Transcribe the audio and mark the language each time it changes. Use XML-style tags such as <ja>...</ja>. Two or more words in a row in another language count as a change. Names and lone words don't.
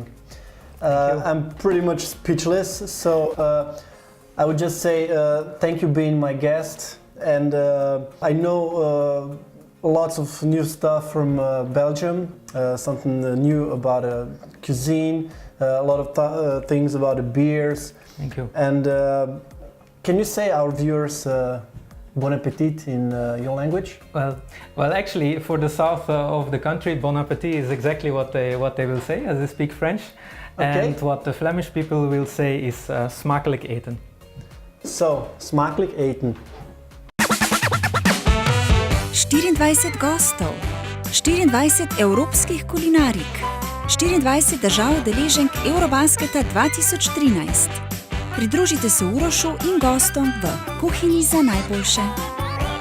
<en>I'm pretty much speechless, so I would just say thank you being my guest, and I know lots of new stuff from Belgium, something new about cuisine, a lot of things about the beers. Thank you. And can you say our viewers</en> <fr>bon appetit</fr> <en>in your language? Well, actually, for the south of the country,</en> <fr>bon appetit</fr> <en>is exactly what they will say, as they speak French. Okay. And what the Flemish people will say is</en> <nl>smakelijk eten.</nl> <en>So,</en> <nl>smakelijk eten.</nl> <sl>24 gostov, 24 evropskih kulinarik, 24 držav udeleženk Eurobasketa 2013. Pridružite se Urošu in gostom v Kuhinji za najboljše.</sl>